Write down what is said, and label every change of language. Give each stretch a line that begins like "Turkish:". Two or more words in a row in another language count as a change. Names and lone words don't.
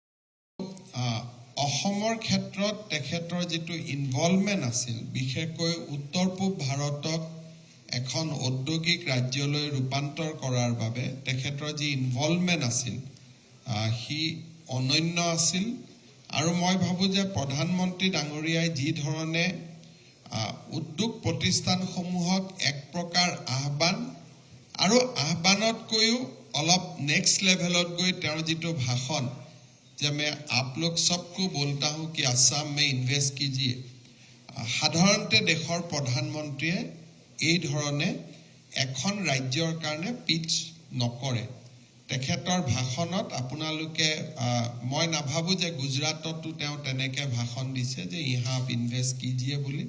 Assamese: অসমৰ ক্ষেত্ৰত তেখেতৰ যিটো ইনভলভমেণ্ট আছিল, বিশেষকৈ উত্তৰ পূব ভাৰতক এখন ঔদ্যোগিক ৰাজ্যলৈ ৰূপান্তৰ কৰাৰ বাবে তেখেতৰ যি ইনভলভমেণ্ট আছিল সি অনন্য আছিল। আৰু মই ভাবোঁ যে প্ৰধানমন্ত্ৰী ডাঙৰীয়াই যি ধৰণে উদ্যোগ প্ৰতিষ্ঠানসমূহক এক প্ৰকাৰ আহ্বান আৰু আহ্বানতকৈও অলপ
English: next levelত
Assamese: গৈ তেওঁৰ যিটো ভাষণ যে
Hindi: मैं आप लोग सबको बोलता हूँ कि आसाम में इन्वेस्ट कीजिए,
Assamese: সাধাৰণতে দেশৰ প্ৰধানমন্ত্ৰীয়ে এই ধৰণে এখন ৰাজ্যৰ কাৰণে পিচ নকৰে। তেখেতৰ ভাষণত আপোনালোকে মই নাভাবোঁ যে গুজৰাটতো তেওঁ তেনেকৈ ভাষণ দিছে যে
Hindi: यहाँ आप इन्वेस्ट कीजिए
Assamese: বুলি।